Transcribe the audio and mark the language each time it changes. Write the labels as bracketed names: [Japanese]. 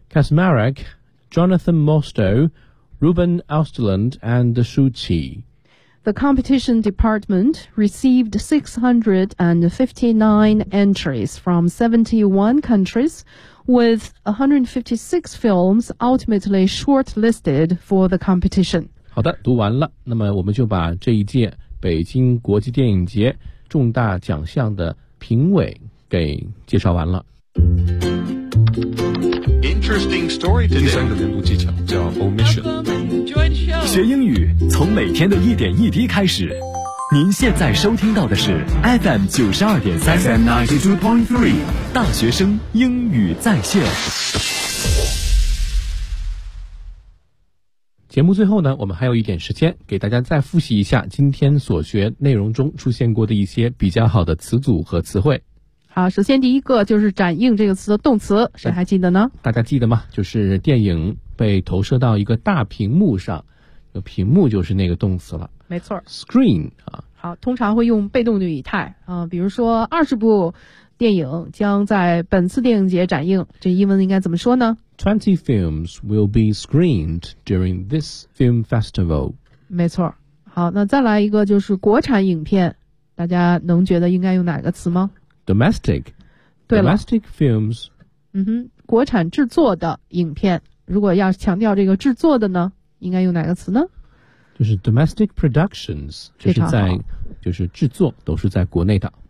[English] Kasmarek, Jonathan Mosto, Ruben Austerland, and Shu Qi. The competition department received 659 entries from 71 countries, with 156 films ultimately shortlisted for the competition. [Chinese] 好的，读完了，那么我们就把这一届北京国际电影节重大奖项的评委给介绍完了。 [English] Interesting story today. [Chinese] 第三个领悟技巧叫 omission. [English] Enjoy the show. [Chinese] 学英语从每天的一点一滴开始。您现在收听到的是 FM 92.3 [English] FM 92.3 [Chinese] 大学生英语在线。节目最后呢，我们还有一点时间，给大家再复习一下今天所学内容中出现过的一些比较好的词组和词汇。好，首先第一个就是展映这个词的动词，谁还记得呢？大家记得吗？就是电影被投射到一个大屏幕上，屏幕就是那个动词了。没错 [English] ，screen 啊。 [Chinese] 好，通常会用被动语态啊，比如说20部电影将在本次电影节展映，这英文应该怎么说呢 [English] ？20 films will be screened during this film festival。 [Chinese] 没错。好，那再来一个就是国产影片，大家能觉得应该用哪个词吗？ [English] Domestic films. [Chinese] 嗯哼，国产制作的影片，如果要强调这个制作的呢，应该用哪个词呢？就是 domestic productions， 就是在，就是制作都是在国内的。